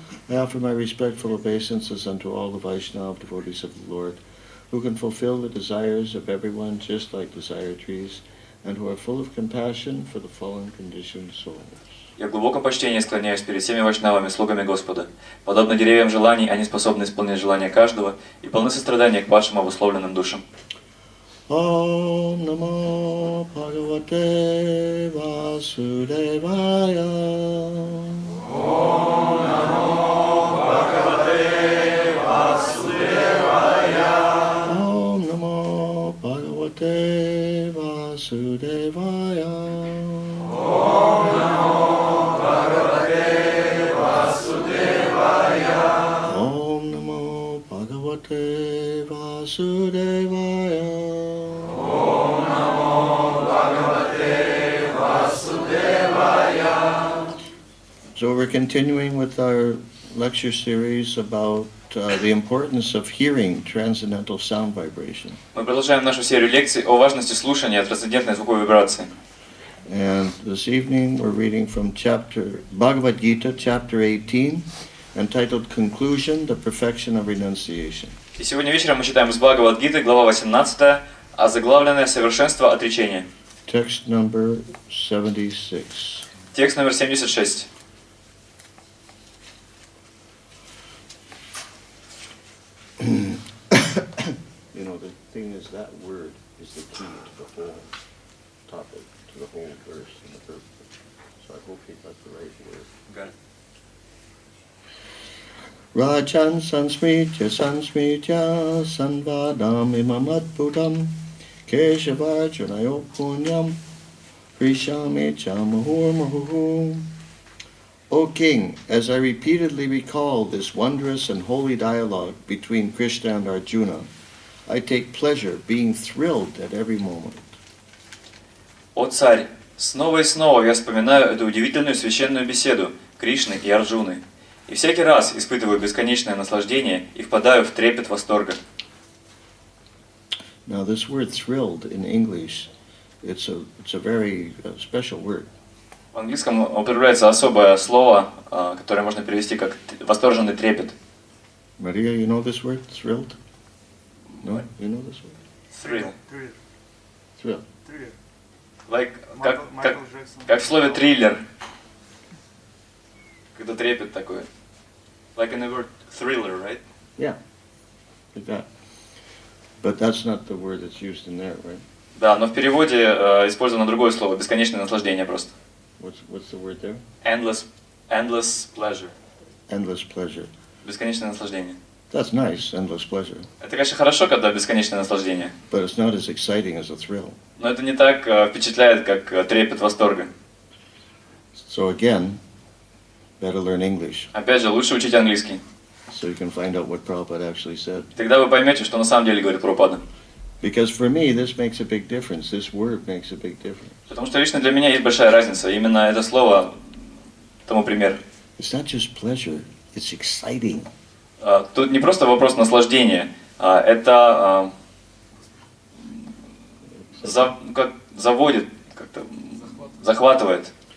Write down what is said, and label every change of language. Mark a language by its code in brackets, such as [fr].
[en] I offer my respectful obeisances unto all the Vaishnava devotees of the Lord, who can fulfill the desires of everyone just like desire trees, and who are full of compassion for the fallen conditioned souls. [ru] Я в глубоком почтении склоняюсь перед всеми вайшнавами, слугами Господа. Подобно деревьям желаний, они способны исполнять желания каждого и полны сострадания к падшим обусловленным душам. [sa] Om Namo Bhagavate Vasudevaya. Om Namo Bhagavate Vasudevaya. Om Namo Bhagavate Vasudevaya. Om Namo Bhagavate Vasudevaya. Om Namo Bhagavate Vasudevaya. Om Namo Bhagavate Vasudevaya. [en] So we're continuing with our lecture series about the importance of hearing transcendental sound vibration. [ru] Мы продолжаем нашу серию лекций о важности слушания трансцендентной звуковой вибрации. [en] And this evening we're reading from Bhagavad Gite, chapter 18, entitled Conclusion, the Perfection of Renunciation. [ru] И сегодня вечером мы читаем из Бхагават Гиты, глава 18, озаглавленное «Совершенство отречения». [en] Text number 76. [ru] Текст номер 76. [en] You know, the thing is, that word is the key to the whole topic, to the whole verse and the purpose. So I hope you got the right word. Got it. [sa] Rajan Sansmritya Sanvadam Imamadbhutam Keshavarjunayo Punyam Prishami Chamahurmahu. [en] O King, as I repeatedly recall this wondrous and holy dialogue between Krishna and Arjuna, I take pleasure, being thrilled at every moment. [ru] О царь, снова и снова я вспоминаю эту удивительную священную беседу Кришны и Арджуны. И всякий раз испытываю бесконечное наслаждение и впадаю в трепет восторга. [en] Now this word thrilled in English, it's a very special word. [ru] В английском употребляется особое слово, которое можно перевести как восторженный трепет. [en] Maria, you know this word? Thrilled? No? You know this word? Thrill. Thrill. [ru] Like, как в слове триллер. Когда трепет такой. [en] Like in the word thriller, right? Yeah, like that. But that's not the word that's used in there, right? [ru] Да, но в переводе использовано другое слово, бесконечное наслаждение просто. [en] What's the word there? Endless pleasure. Endless pleasure. [ru] Бесконечное наслаждение. [en] That's nice, endless pleasure. [ru] Это, конечно, хорошо, когда бесконечное наслаждение. [en] But it's not as exciting as a thrill. [ru] Но это не так впечатляет, как трепет восторга. [en] So again, better learn English, [ru] Опять же, лучше учить английский. [en] so you can find out what Prabhupada actually said. [ru] Тогда вы поймете, что на самом деле говорит Прабхупада. [en] Because for me, this makes a big difference. This word makes a big difference. [ru] Потому что лично для меня есть большая разница. Именно это слово тому пример. [en] It's not just pleasure, it's exciting. [ru] Тут не просто вопрос наслаждения, это как заводит, как-то захватывает.